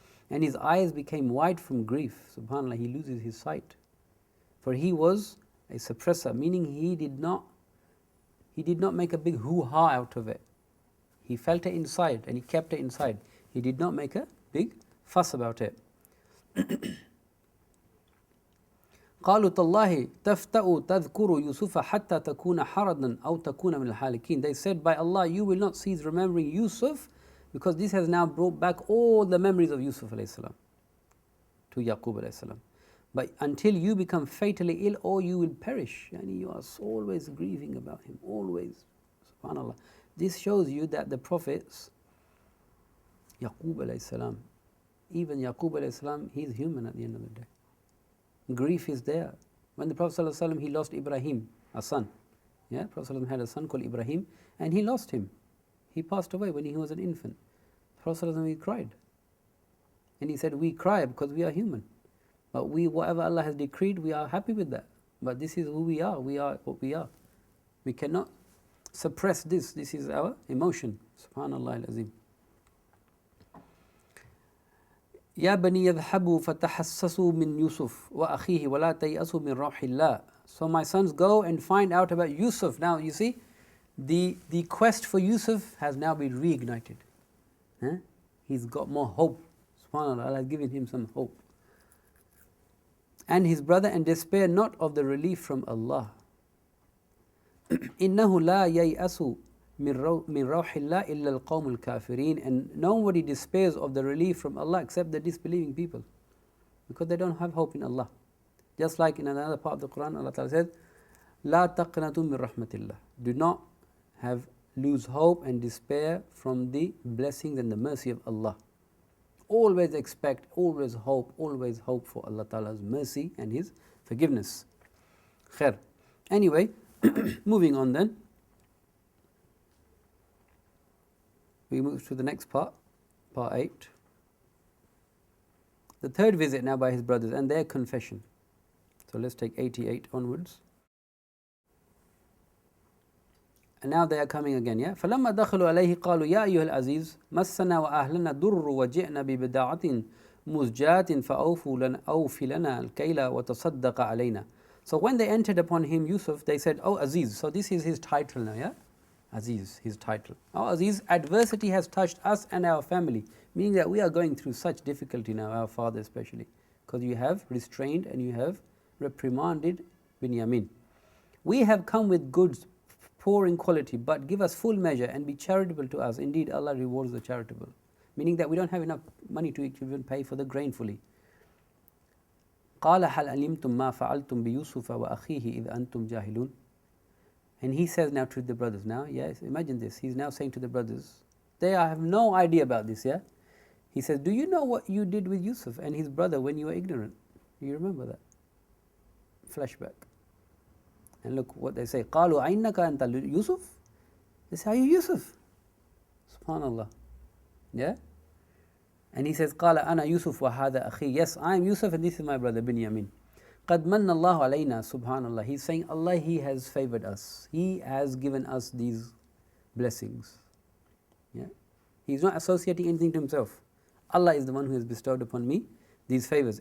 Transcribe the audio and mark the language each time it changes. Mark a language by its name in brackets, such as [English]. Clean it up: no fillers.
[English] And his eyes became white from grief. Subhanallah, he loses his sight. For he was a suppressor, meaning he did not make a big hoo-ha out of it. He felt it inside and he kept it inside. He did not make a big fuss about it. [Arabic] قالوا تالله تفتأ تذكر يوسف حتى تكون حرضا أو تكون من الحالكين. [English] They said, by Allah, you will not cease remembering Yusuf, because this has now brought back all the memories of Yusuf alayhi salam to Yaqub alayhi salam. But until you become fatally ill, or you will perish. And you are always grieving about him, always. Subhanallah. This shows you that the prophets, Yaqub alayhi salam, even Yaqub alayhi salam, he is human at the end of the day. Grief is there. When the Prophet ﷺ, he lost Ibraheem, a son. Prophet ﷺ had a son called Ibraheem, and he lost him. He passed away when he was an infant. Prophet ﷺ, he cried. And he said, we cry because we are human. But whatever Allah has decreed, we are happy with that. But this is who we are what we are. We cannot suppress this. This is our emotion. Subhanallah al-Azim. [Arabic] يا بني يذهبوا فتحسسوا من يوسف وأخيه ولا تيأسوا من روح الله. [English] So my sons, go and find out about Yusuf. Now you see, the quest for Yusuf has now been reignited. He's got more hope. SubhanAllah, Allah has given him some hope. And his brother, and despair not of the relief from Allah. [Arabic] إنه لا ييأس من روح الله إلا القوم الكافرين. [English] And nobody despairs of the relief from Allah except the disbelieving people, because they don't have hope in Allah. Just like in another part of the Quran, Allah Ta'ala says, [Arabic] لا تقنطوا من رحمة الله. [English] Do not lose hope and despair from the blessings and the mercy of Allah. Always expect, always hope for Allah Ta'ala's mercy and His forgiveness. Khair. Anyway, moving on then. We move to the next part, part 8. The third visit now by his brothers and their confession. So let's take 88 onwards. And now they are coming again, [Arabic] فَلَمَّا دَخَلُوا عَلَيْهِ قَالُوا يَا أَيُّهَا الْعَزِيزُ مَسَّنَا وَأَهْلَنَا ضُرٌّ وَجِئْنَا بِبِضَاعَةٍ مُزْجَاةٍ فَأَوْفِ لَنَا الْكَيْلَ وَتَصَدَّقَ عَلَيْنَا. [English] So when they entered upon him, Yusuf, they said, "Oh Aziz," so this is his title now, yeah? Aziz, his title. "Oh Aziz, adversity has touched us and our family," meaning that we are going through such difficulty now, our father especially, because you have restrained and you have reprimanded Binyamin. "We have come with goods poor in quality, but give us full measure and be charitable to us. Indeed, Allah rewards the charitable." Meaning that we don't have enough money to even pay for the grain fully. [Arabic] قَالَ هَلْ عَلِمْتُمْ مَا فَعَلْتُمْ بِيُوسُفَ وَأَخِيهِ إِذْ أَنْتُمْ جَاهِلُونَ. [English] And he says now to the brothers, now, yes, imagine this, he's now saying to the brothers, they have no idea about this, yeah? He says, "Do you know what you did with Yusuf and his brother when you were ignorant?" You remember that? Flashback. And look what they say. [Arabic] قَالُوا أَيْنَكَ أَنْتَ Yusuf? [English] They say, "Are you Yusuf?" Subhanallah. Yeah? And he says, [Arabic] قَالَ أَنَا يُوسُف وَهَذَا أَخِي. [English] Yes, I am Yusuf and this is my brother Binyamin. [Arabic] قَدْ مَنَّ اللَّهُ عَلَيْنَا. Subhanallah. [English] He's saying, Allah, He has favored us. He has given us these blessings. Yeah? He's not associating anything to himself. Allah is the one who has bestowed upon me these favors.